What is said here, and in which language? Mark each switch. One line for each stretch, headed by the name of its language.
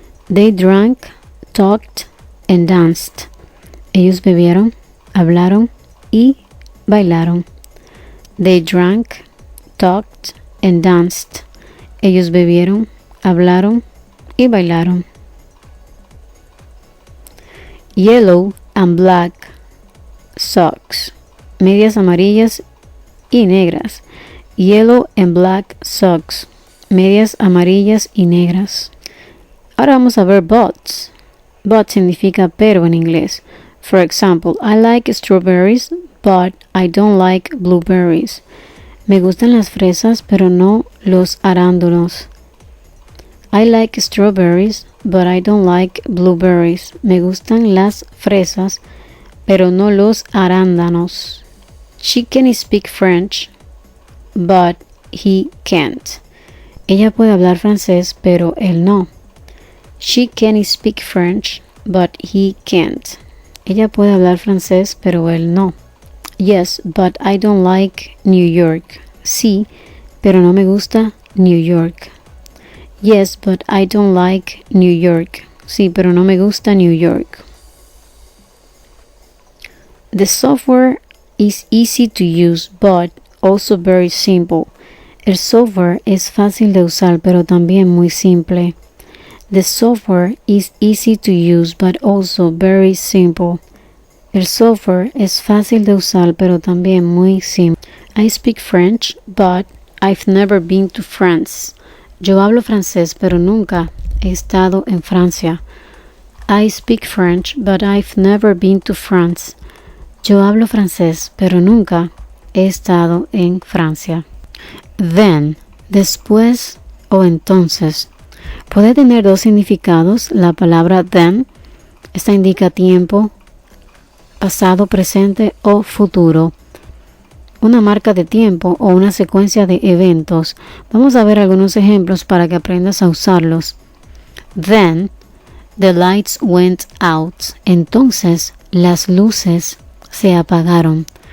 English: They drank, talked, and danced.
Spanish: Ellos bebieron, hablaron y bailaron.
English: They drank, talked, and danced.
Spanish: Ellos bebieron, hablaron y bailaron.
English: Yellow and black socks.
Spanish: Medias amarillas y negras.
English: Yellow and black socks.
Spanish: Medias amarillas y negras. Ahora vamos a ver buts. But significa pero en inglés.
English: For example, I like strawberries, but I don't like blueberries.
Spanish: Me gustan las fresas, pero no los arándanos.
English: I like strawberries, but I don't like blueberries.
Spanish: Me gustan las fresas, pero no los arándanos.
English: She can speak French, but he can't.
Spanish: Ella puede hablar francés, pero él no.
English: She can speak French, but he can't.
Spanish: Ella puede hablar francés, pero él no.
English: Yes, but I don't like New York.
Spanish: Sí, pero no me gusta New York.
English: Yes, but I don't like New York.
Spanish: Sí, pero no me gusta New York.
English: The software is easy to use, but also very simple.
Spanish: El software es fácil de usar, pero también muy simple.
English: The software is easy to use, but also very simple.
Spanish: El software es fácil de usar, pero también muy simple.
English: I speak French, but I've never been to France.
Spanish: Yo hablo francés, pero nunca he estado en Francia.
English: I speak French, but I've never been to France.
Spanish: Yo hablo francés, pero nunca he estado en Francia. Then, después o entonces. Puede tener dos significados. La palabra then, esta indica tiempo, pasado, presente o futuro. Una marca de tiempo o una secuencia de eventos. Vamos a ver algunos ejemplos para que aprendas a usarlos.
English: Then, the lights went out.
Spanish: Entonces, las luces se apagaron.